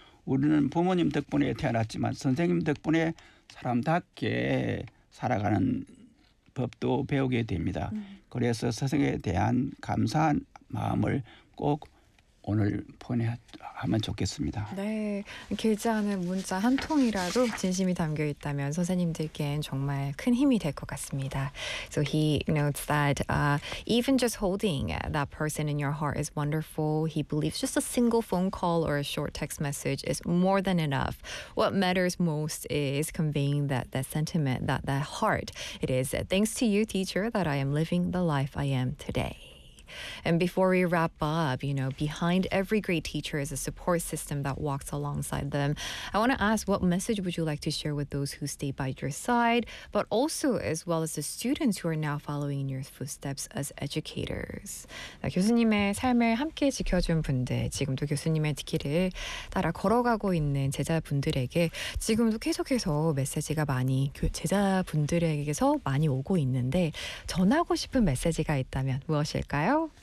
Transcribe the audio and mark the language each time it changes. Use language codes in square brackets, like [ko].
[ko] 우리는 부모님 덕분에 태어났지만 선생님 덕분에 사람답게 살아가는 법도 배우게 됩니다. 그래서 스승에 대한 감사한 마음을 꼭 오늘 표현하면 좋겠습니다. 네, 길지 않은 문자 한 통이라도 진심이 담겨 있다면 선생님들께는 정말 큰 힘이 될것 같습니다. [en] So he notes that even just holding that person in your heart is wonderful. He believes just a single phone call or a short text message is more than enough. What matters most is conveying that sentiment, that heart. It is thanks to you, teacher, that I am living the life I am today. And before we wrap up, behind every great teacher is a support system that walks alongside them. I want to ask, what message would you like to share with those who stay by your side, but also as well as the students who are now following in your footsteps as educators? [ko] 교수님의 삶을 함께 지켜준 분들, 지금도 교수님의 길을 따라 걸어가고 있는 제자분들에게 지금도 계속해서 메시지가 많이 제자분들에게서 많이 오고 있는데 전하고 싶은 메시지가 있다면 무엇일까요?